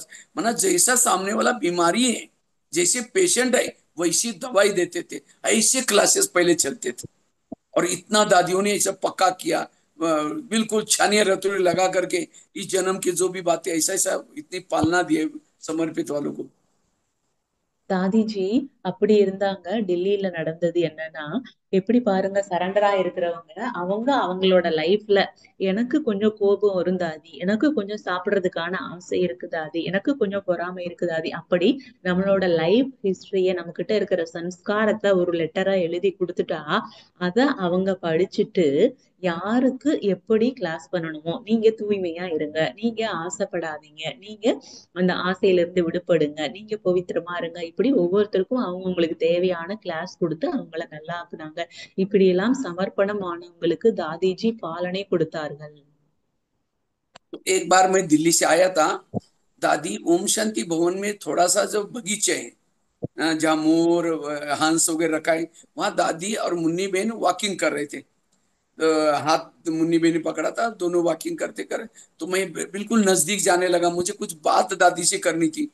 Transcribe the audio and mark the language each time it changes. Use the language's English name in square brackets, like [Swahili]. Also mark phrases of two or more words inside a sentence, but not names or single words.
[Hindi] माना जैसा सामने वाला बीमारी है, जैसे पेशेंट है, वैसी दवाई देते थे। ऐसे क्लासेस पहले चलते थे, और इतना दादियों ने ऐसा पक्का किया, बिल्कुल छानिया रतुड़ी लगा करके इस जन्म की जो भी बातें, ऐसा ऐसा इतनी पालना दिए समर्पित वालों को। [Tamil] தாதிஜி அப்படி இருந்தாங்க. டெல்லியில நடந்தது என்னன்னா, எப்படி பாருங்க, சரண்டரா இருக்கிறவங்க அவங்க அவங்களோட லைஃப்ல எனக்கு கொஞ்சம் கோபம் வரும் தாதி, எனக்கு கொஞ்சம் சாப்பிடுறதுக்கான ஆசை இருக்கு தாதி, எனக்கு கொஞ்சம் பொறாமை இருக்கு தாதி, அப்படி நம்மளோட [English] life history, [Tamil] நம்ம கிட்ட இருக்கிற சன்ஸ்காரத்தை ஒரு லெட்டரா எழுதி கொடுத்துட்டா அத அவங்க படிச்சுட்டு யாருக்கு எப்படி கிளாஸ் பண்ணணுமோ, நீங்க தூய்மையா இருங்க, நீங்க ஆசைப்படாதீங்க, நீங்க அந்த ஆசையில இருந்து விடுபடுங்க, நீங்க பவித்திரமா இருங்க, இப்படி ஒவ்வொருத்தருக்கும் அவங்களுக்கு தேவையான கிளாஸ் கொடுத்து அவங்கள நல்லா ஆக்குனாங்க. இப்படி எல்லாம் சமர்ப்பணமானவங்களுக்கு தாதிஜி பாலனை கொடுத்தார்கள். [Hindi] तो एक बार मैं दिल्ली से आया था, दादी ओम शांति भवन में थोड़ा सा जो बगीचे है, जहाँ मोर हंस वगैरह रखा है, वहां दादी और मुन्नी बहन वॉकिंग कर रहे थे। हाथ मुन्नी बहन ने पकड़ा था, दोनों वॉकिंग करते कर, तो मैं बिल्कुल नजदीक जाने लगा, मुझे कुछ बात दादी से करनी थी।